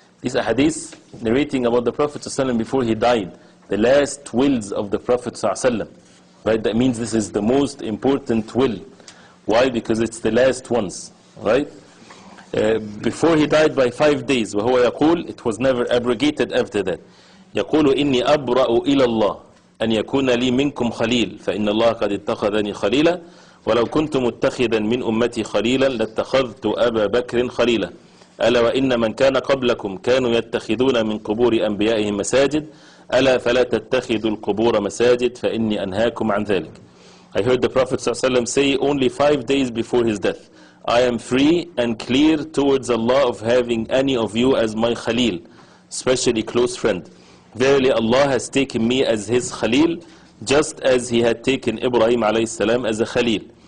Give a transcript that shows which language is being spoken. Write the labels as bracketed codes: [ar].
[en] This is a hadith narrating about the Prophet ﷺ before he died. The last wills of the Prophet ﷺ. Right? That means this is the most important will. Why? Because it's the last ones. Right? Before he died by 5 days, [ar] وهو يقول, [en] it was never abrogated after that. [ar] يقول إني أبرأ إلى الله أن يكون لي منكم خليل فإن الله قد اتخذني خليلا ولو كنت متخذا من أمتي خليلا لاتخذت أبا بكر خليلا ألا وإن من كان قبلكم كانوا يتخذون من قبور أنبيائهم مساجد ألا فلا تتخذوا القبور مساجد فإني أنهاكم عن ذلك. [en] I heard the Prophet ﷺ say only 5 days before his death, I am free and clear towards Allah of having any of you as my Khalil, especially close friend. Verily Allah has taken me as his Khalil, just as he had taken Ibrahim ﷺ as a Khalil.